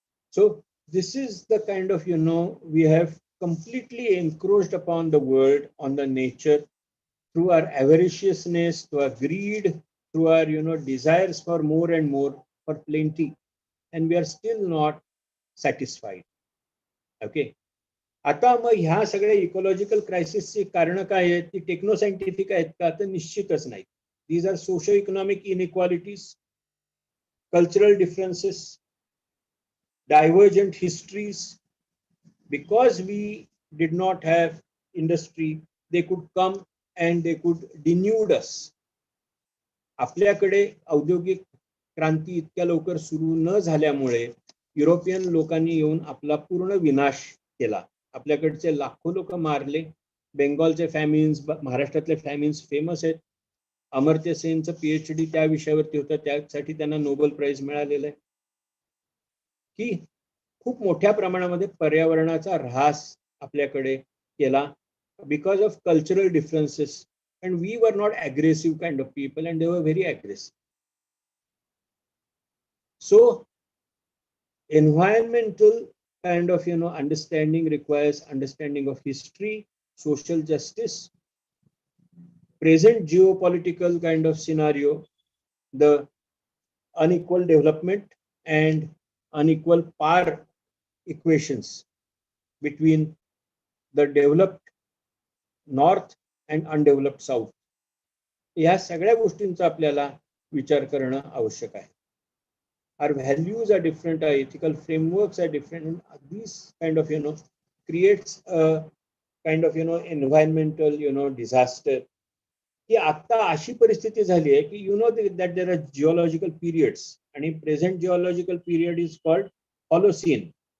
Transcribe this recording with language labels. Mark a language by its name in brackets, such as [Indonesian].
[English] So this is the kind of, we have completely encroached upon the world, on the nature, through our avariciousness, through our greed, through our, desires for more and more, for plenty, and we are still not satisfied. Okay. [Marathi] आता मग ह्या सगळ्या ecological क्रायसिसची कारण काय आहेत? ती techno scientific आहेत का? तर निश्चितच नाही. [English] These are socio economic inequalities, cultural differences, divergent histories. Because we did not have industry, they could come and they could denude us. [Marathi] आपल्याकडे औद्योगिक क्रांती इतक्या लवकर सुरू न झाल्यामुळे युरोपियन लोकांनी येऊन आपला पूर्ण विनाश केला. आपल्याकडचे लाखो लोक मारले. बेंगॉलचे फॅमिन्स, महाराष्ट्रातले फॅमिन्स फेमस आहेत. अमर्त्य सेनचं PhD त्या विषयावरती होतं, त्यासाठी त्यांना नोबेल प्राइज मिळालेलं आहे. की खूप मोठ्या प्रमाणामध्ये पर्यावरणाचा ऱ्हास आपल्याकडे केला [English] Because of cultural differences, and we were not aggressive kind of people and they were very aggressive. So environmental kind of understanding requires understanding of history, social justice, present geopolitical kind of scenario, the unequal development and unequal power equations between the developed north and undeveloped south. [Marathi] या सगळ्या गोष्टींचा आपल्याला विचार करणं आवश्यक आहे. [English] Our values are different, our ethical frameworks are different, and these kind of creates a kind of environmental disaster. [Marathi] की आता अशी परिस्थिती झाली आहे की [English] that there are geological periods, and present geological period is called Holocene.